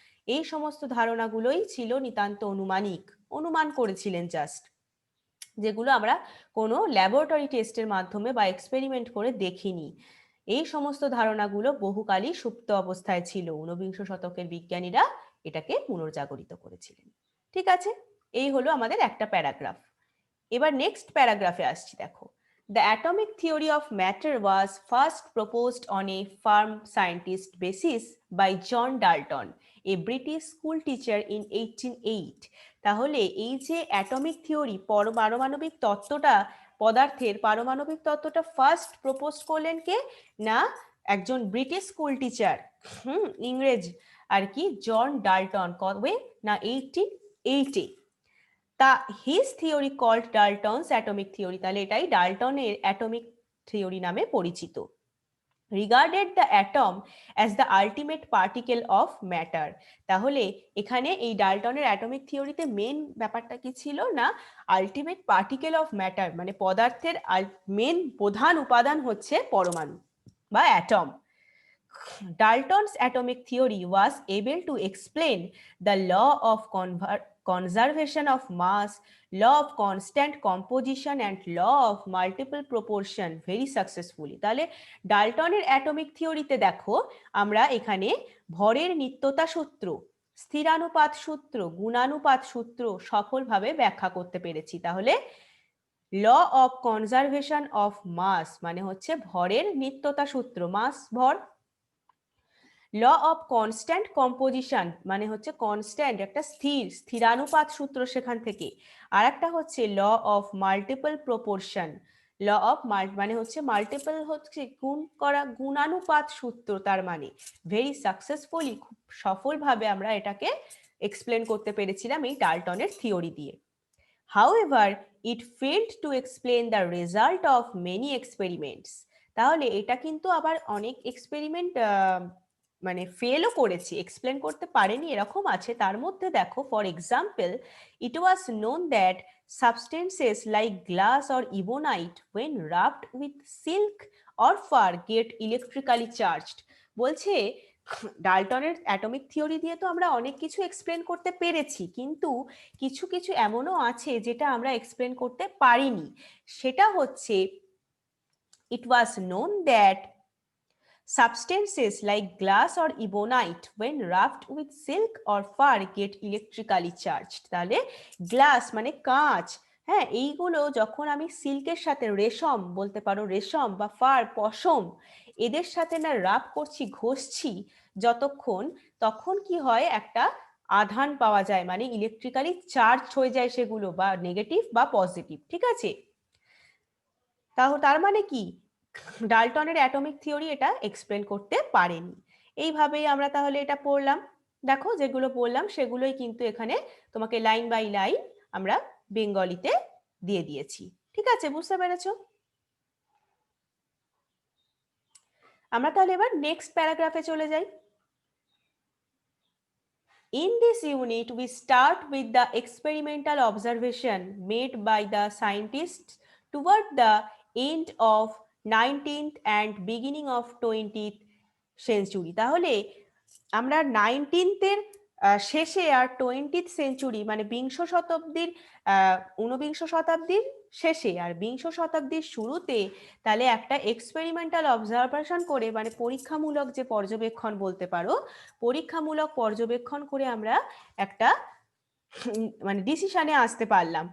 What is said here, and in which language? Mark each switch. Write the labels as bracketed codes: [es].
[bn] এই সমস্ত ধারণাগুলোই ছিল নিতান্ত অনুমানিক, অনুমান করেছিলেন জাস্ট, যেগুলো আমরা কোনো ল্যাবরেটরি টেস্টের মাধ্যমে বা এক্সপেরিমেন্ট করে দেখিনি। এই সমস্ত ধারণাগুলো বহুকালই সুপ্ত অবস্থায় ছিল, ঊনবিংশ শতকের বিজ্ঞানীরা এটাকে পুনর্জাগরিত করেছিলেন। ঠিক আছে, এই হলো আমাদের একটা প্যারাগ্রাফ। এবার নেক্সট প্যারাগ্রাফে আসছি, দেখো। [en] The atomic theory of matter was first proposed on a firm scientist basis by John Dalton, a British school teacher in 1808। [bn] তাহলে এই যে অ্যাটমিক থিওরি, পারমাণবিক তত্ত্বটা, পদার্থের পারমাণবিক তত্ত্বটা ফার্স্ট প্রপোজ করলেন কে না একজন ব্রিটিশ স্কুল টিচার, ইংরেজ আর কি, জন ডাল্টন, কবে না 1880, তা [en] his theory called Dalton's atomic theory, [bn] তাহলে এটাই ডাল্টনের অ্যাটমিক থিওরি নামে পরিচিত। [en] regarded the atom as the ultimate particle of matter, [bn] তাহলে এখানে এই ডাল্টনের অ্যাটমিক থিওরিতে মেন ব্যাপারটা কি ছিল না, [en] ultimate particle of matter, [bn] মানে পদার্থের মেন প্রধান উপাদান হচ্ছে পরমাণু বা atom. [en] Dalton's atomic theory was able to explain the law of conservation of mass, law of constant composition and law of multiple proportion very successfully. [bn] তাহলে ডাল্টনের অ্যাটমিক থিওরিতে দেখো আমরা এখানে ভরের নিত্যতা সূত্র, স্থিরানুপাত সূত্র, গুণানুপাত সূত্র সফলভাবে ব্যাখ্যা করতে পেরেছি। তাহলে law of conservation of mass মানে হচ্ছে ভরের নিত্যতা সূত্র, মাস ভর। ল অফ কনস্ট্যান্ট কম্পোজিশন মানে হচ্ছে কনস্ট্যান্ট একটা স্থিরানুপাত সূত্র সেখান থেকে। আর একটা হচ্ছে law of multiple proportion, law of মানে হচ্ছে মাল্টিপল হচ্ছে গুণ করা, গুণানুপাত সূত্র, তার মানে [en] very successfully, [bn] খুব সফলভাবে আমরা এটাকে এক্সপ্লেন করতে পেরেছিলাম এই ডাল্টনের থিওরি দিয়ে। [en] However, it failed to explain the result of many experiments. [bn] তাহলে এটা কিন্তু আবার অনেক এক্সপেরিমেন্ট মানে ফেলও করেছে, এক্সপ্লেন করতে পারেনি এরকম আছে। তার মধ্যে দেখো, [en] For example, it was known that substances like glass or ebonite when wrapped with silk or fur get electrically charged। [bn] বলছে ডাল্টনের অ্যাটমিক থিওরি দিয়ে তো আমরা অনেক কিছু এক্সপ্লেন করতে পেরেছি, কিন্তু কিছু কিছু এমনও আছে যেটা আমরা এক্সপ্লেন করতে পারিনি। সেটা হচ্ছে, [en] it was known that substances like glass or ebonite when wrapped with silk or fur get electrically charged। [bn] তাহলে গ্লাস মানে কাঁচ, হ্যাঁ, এইগুলো যখন আমি সিল্কের সাথে, রেশম বলতে পারো, রেশম বা ফার পশম, এদের সাথে না রাব করছি, ঘষছি যতক্ষণ, তখন কি হয়, একটা আধান পাওয়া যায়, মানে ইলেকট্রিক্যালি চার্জ হয়ে যায় সেগুলো, বা নেগেটিভ বা পজিটিভ, ঠিক আছে। তার মানে কি, ডাল্টনের অ্যাটমিক থিওরি এটা এক্সপ্লেন করতে পারেনি। এইভাবেই আমরা তাহলে এটা পড়লাম। দেখো যেগুলো বললাম সেগুলোই কিন্তু এখানে তোমাকে লাইন বাই লাইন আমরা বেঙ্গলিতে দিয়ে দিয়েছি, ঠিক আছে, বুঝতে পেরেছো? আমরা তাহলে এবার নেক্সট প্যারাগ্রাফে চলে যাই। [en] In this unit, we start with the experimental observation made by the scientists toward the end of 19th and beginning of 20th century। [bn] তাহলে আমরা 19th-এর শেষে আর 20th সেঞ্চুরি মানে বিংশ শতাব্দীর, ঊনবিংশ শতাব্দীর শেষে আর বিংশ শতাব্দীর শুরুতে তাহলে একটা এক্সপেরিমেন্টাল অবজারভেশন করে, মানে পরীক্ষামূলক যে পর্যবেক্ষণ বলতে পারো, পরীক্ষামূলক পর্যবেক্ষণ করে আমরা একটা মানে ডিসিশনে আসতে পারলাম।